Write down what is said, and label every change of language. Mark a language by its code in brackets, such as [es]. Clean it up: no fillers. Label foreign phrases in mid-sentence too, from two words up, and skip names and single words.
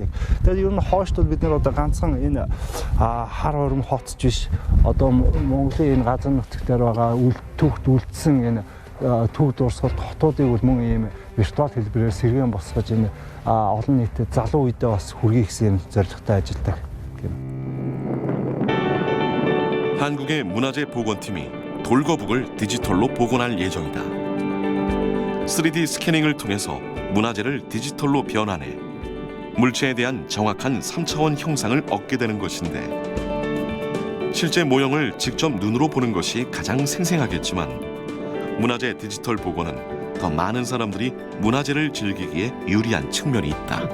[mn] Тэгээд ер нь хойштол бид нар одоо ганцхан энэ хар хором хотч биш одоо Монголын энэ газар нутгаар байгаа түүхт үлдсэн энэ төв дурсгалт хотуудыг бол мөн ийм виртуал хэлбэрээр сэргээн босгож энэ олон нийтэд залуу үедээ бас хүргэе гэсэн зорилготой ажилладаг. [ko] 한국의 문화재 복원팀이 돌거북을 디지털로 복원할 예정이다. 3D 스캐닝을 통해서 문화재를 디지털로 변환해 물체에 대한 정확한 3차원 형상을 얻게 되는 것인데 실제 모형을 직접 눈으로 보는 것이 가장 생생하겠지만 문화재 디지털 복원은 더 많은 사람들이 문화재를 즐기기에 유리한 측면이 있다.